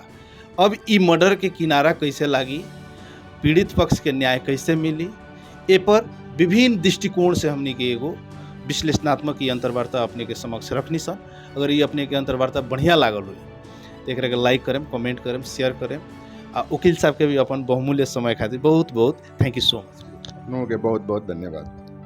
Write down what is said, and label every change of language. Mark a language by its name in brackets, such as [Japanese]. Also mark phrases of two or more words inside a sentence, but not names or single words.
[Bhojpuri] अब ई मर्डर के किनारा कैसे लागी, पीड़ित पक्ष के न्याय कैसे मिली, ए पर विभिन्न दृष्टिकोण से हमने के एगो विश्लेषणात्मक ई अंतर्वार्ता अपने के समक्ष रखनी सन। अगर ये अपने के अंतर्वार्ता बढ़िया लागल हुई तो एक के लाइक करें, कमेंट करें, शेयर करें। आ वकील साहब के भी अपन बहुमूल्य समय खातिर बहुत बहुत [English] thank you so much. [Bhojpuri] बहुत बहुत धन्यवाद।